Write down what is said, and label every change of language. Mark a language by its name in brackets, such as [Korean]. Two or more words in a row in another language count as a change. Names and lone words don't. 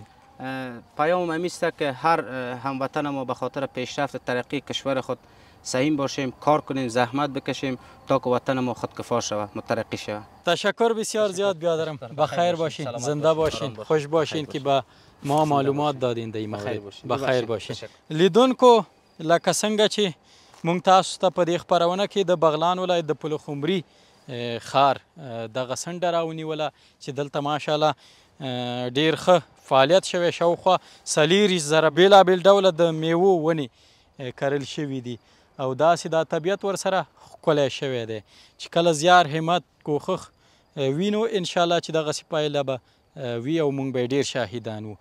[Persian] پیام همیست که هر هموطن ما به خاطر پیشرفت ترقی کشور خود سعیم باشیم، کار کنیم، زحمت بکشیم تا که وطن ما خودکفا شود، مترقی شود. تشکر بسیار زیاد بیادرم. بخیر باشین، زنده باشین، خوش باشین که با ما معلومات دادین در این مورد. بخیر باشین. [Pashto] لیدونکو لکه څنګه چې مونږ تاسو ته په دې خپرونه کې د بغلان ولایت د پلخمري ښار دغه څنډه راونیوله چې دلته ماشاءالله ډیر ښه فعالیت شوی، شاوخوا 40,000 بیلابیل ډوله د میوو ونې کرل شوي دي او داسې دا طبیعت ورسره ښکلی شوی دی چې کله زیار همت کوښښ وینو انشاءالله چې دغسې پایله به وي او موږ به ډیر شاهدان وو.